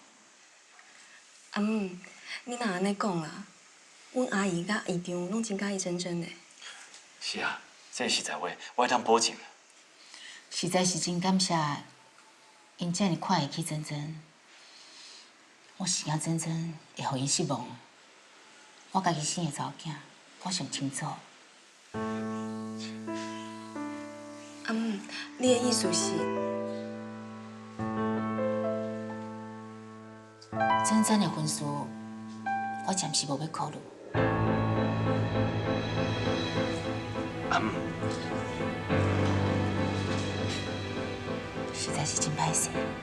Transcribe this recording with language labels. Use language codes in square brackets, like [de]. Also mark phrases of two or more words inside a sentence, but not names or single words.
[nan] 你若安尼讲啦，阮阿姨甲姨丈拢真介意真真的。是啊，这实在话，我会当保证。实在是真感谢因遮尔看会起真真。我是惊真真会互因失望。我家己生的查某囝，我上清楚。你的意思是？真真的婚事，我暂时无要考虑。实在是真歹势。